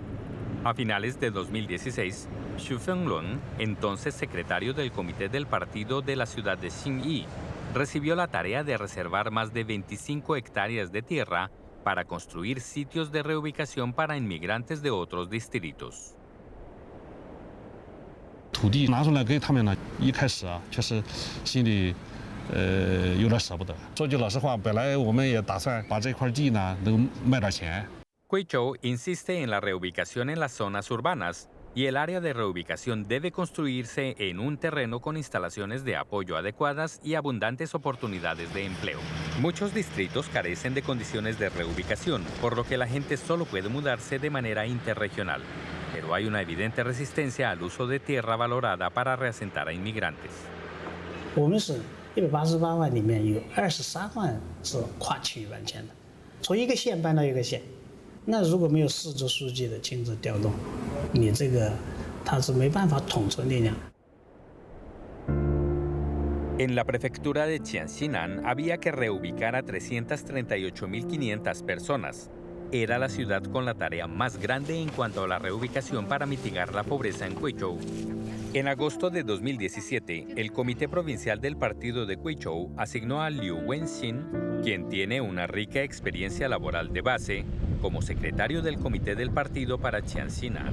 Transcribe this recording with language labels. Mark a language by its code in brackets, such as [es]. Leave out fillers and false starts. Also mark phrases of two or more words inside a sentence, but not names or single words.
[es] A finales de 2016, Xu Fenglun, entonces secretario del comité del partido de la ciudad de Xinyi, recibió la tarea de reservar más de 25 hectáreas de tierra para construir sitios de reubicación para inmigrantes de otros distritos. [zh] 土地拿出来给他们呢，一开始啊，确实心里有点舍不得。说句老实话，本来我们也打算把这块地呢能卖点钱。 [es] Guizhou insiste en la reubicación en las zonas urbanas y el área de reubicación debe construirse en un terreno con instalaciones de apoyo adecuadas y abundantes oportunidades de empleo. Muchos distritos carecen de condiciones de reubicación, por lo que la gente solo puede mudarse de manera interregional. Pero hay una evidente resistencia al uso de tierra valorada para reasentar a inmigrantes. [zh] 我们是188万里面有23万是跨区域搬迁的，从一个县搬到一个县。那如果没有市直书记的亲自调动，你这个他是没办法统筹力量。 [es] En la prefectura de Qianxinan había que reubicar a 338.500 personas. Era la ciudad con la tarea más grande en cuanto a la reubicación para mitigar la pobreza en Guizhou. En agosto de 2017, el Comité Provincial del Partido de Guizhou asignó a Liu Wenxin, quien tiene una rica experiencia laboral de base, como secretario del Comité del Partido para Qianxinan.